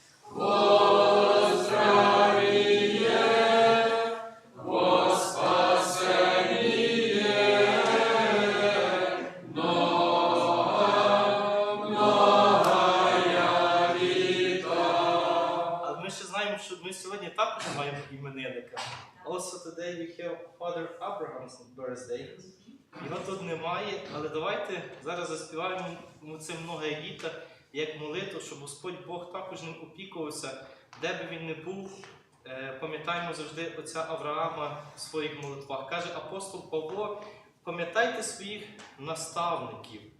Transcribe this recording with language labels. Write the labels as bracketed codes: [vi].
[cu] Во здравіє, во спасеніє. [uk] Що ми сьогодні також маємо іменинника. [en] Also today we have Father Abraham's birthday. [uk] Його тут немає, але давайте зараз заспіваємо йому це многое літа, як молитву, щоб Господь Бог також ним опікувався, де би він не був. Пам'ятаємо завжди отця Авраама в своїх молитвах. Каже апостол Павло, пам'ятайте своїх наставників.